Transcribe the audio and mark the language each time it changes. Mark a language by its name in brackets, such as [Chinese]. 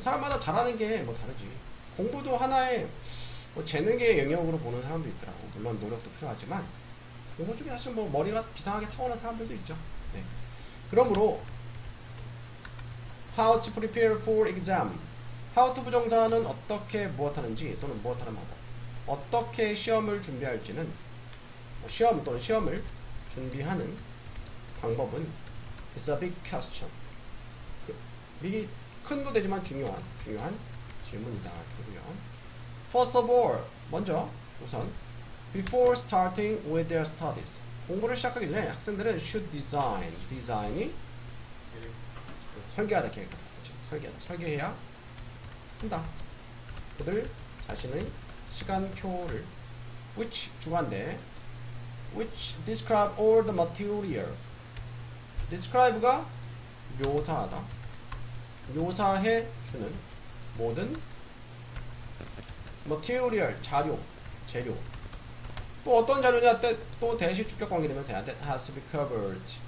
[Korean] 사람마다 잘하는 게 뭐 다르지. 공부도 하나의 뭐 재능의 영역으로 보는 사람도 있더라고. 물론 노력도 필요하지만 공부 중에 사실 뭐 머리가 비상하게 타고난 사람들도 있죠. 네. 그러므로 [English] how to prepare for exam. [Korean] how to 부정사는 어떻게 무엇하는지 또는 무엇하는 방법. 어떻게 시험을 준비할지는 시험 또는 시험을 준비하는 방법은 [English] is a big question. [Korean] 빅이 큰도 되지만 중요한 질문이다. [English] First of all, [Korean] 먼저 우선 [English] before starting with their studies. [Korean] 공부를 시작하기 전에 학생들은 [English] should design [Korean] 이 설계하다 계획하다. 설계해야 한다. 그들 자신의 시간표를 [English] which 주관대 which describe all the material. [Korean] describe가 묘사하다. 묘사해 주는 모든 material 재료. 또 어떤 자료냐? 또 대시 주격 관계 되면서 [English] that has to be covered.